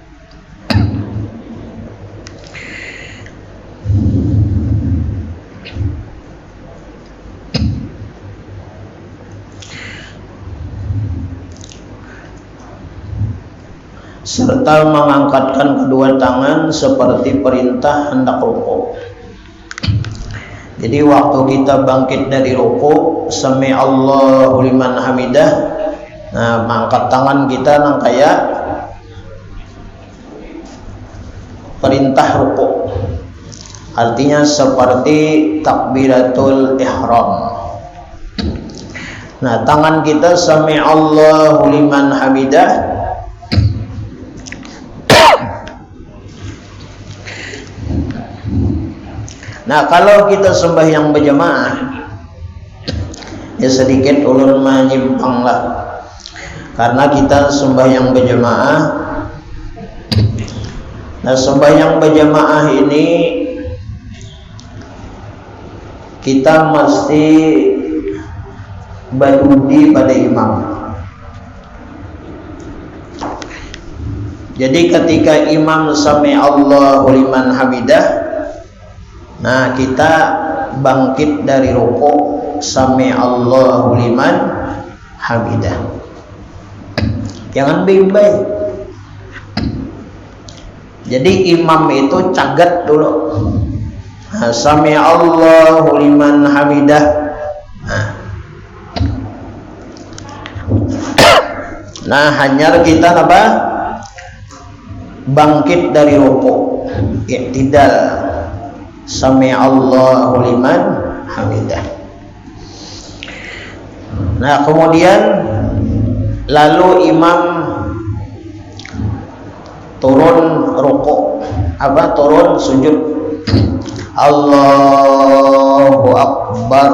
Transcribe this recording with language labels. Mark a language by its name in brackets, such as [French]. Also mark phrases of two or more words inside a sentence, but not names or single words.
[Banjar] serta mengangkatkan kedua tangan seperti perintah hendak rukuk. Jadi waktu kita bangkit dari ruku, [Arabic] سمع الله لمن حمده, [Banjar] nah mangkat tangan kita nang kayak perintah ruku, artinya seperti [Arabic] تكبيرة الإحرام. [Banjar] Nah tangan kita [Arabic] سمع الله لمن حمده. [Banjar] Nah kalau kita sembahyang berjamaah, ya sedikit ulun menyimpang lah, karena kita sembahyang berjamaah. Nah sembahyang berjamaah ini kita mesti badudi pada imam. Jadi ketika imam [Arabic] سمع الله لمن حمده, [Banjar] nah kita bangkit dari ruku [Arabic] سمع الله لمن حمده. [Banjar] Jangan bimbai. Jadi imam itu cagat dulu. Nah, [Arabic] سمع الله لمن حمده. [Banjar] Nah hanya kita apa? Bangkit dari ruku, i'tidal. [Arabic] سمع الله لمن حمده. [Banjar] Nah kemudian lalu imam turun ruku, turun sujud. [Arabic] الله أكبر.